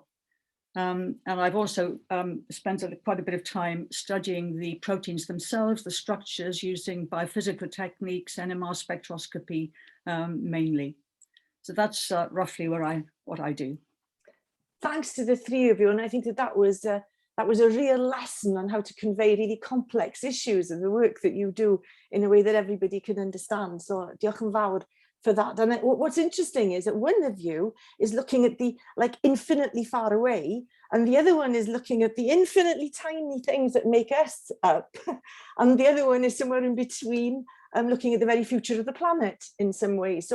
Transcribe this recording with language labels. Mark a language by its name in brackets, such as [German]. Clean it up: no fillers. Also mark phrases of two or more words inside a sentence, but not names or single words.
[English] And I've also spent quite a bit of time studying the proteins themselves, the structures, using biophysical techniques, NMR spectroscopy mainly. So that's roughly what I do. Thanks to the three of you, and I think that was a real lesson on how to convey really complex issues and the work that you do in a way that everybody can understand. So [Welsh] diolch yn fawr [English] for that. And what's interesting is that one of you is looking at the infinitely far away, and the other one is looking at the infinitely tiny things that make us up. And the other one is somewhere in between, looking at the very future of the planet in some ways.